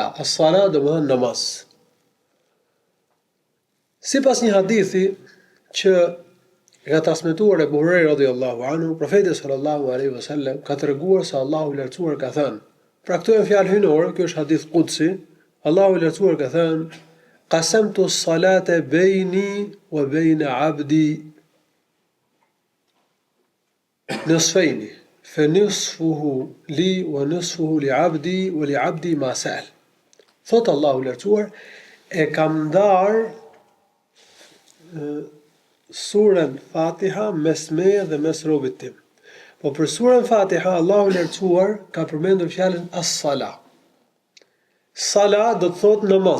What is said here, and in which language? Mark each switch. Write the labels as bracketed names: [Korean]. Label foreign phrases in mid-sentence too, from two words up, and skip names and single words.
[Albanian] As-sala do të thonë namaz. Sipas një hadithi që ka transmetuar Ebu Hurajra [Arabic] رضي الله عنه, [Albanian] profeti [Arabic] صلى الله عليه وسلم [Albanian] ka treguar se Allahu i lartësuar ka thënë. Pra këto janë fjalë hyjnore, ky është [Arabic] حديث قدسي. [Albanian] Allahu i lartësuar ka thënë: [Arabic] "قسمت الصلاة بيني وبين عبدي نصفين فنصفه لي ونصفه لعبدي ولعبدي ما سأل." [Albanian] Thot Allahu i lartësuar, e kam ndar surën Fatiha mes meje dhe mes robit tim. Po për surën Fatiha Allahu i lartësuar ka përmendur fjalën as-sala. Sala do të thotë namaz.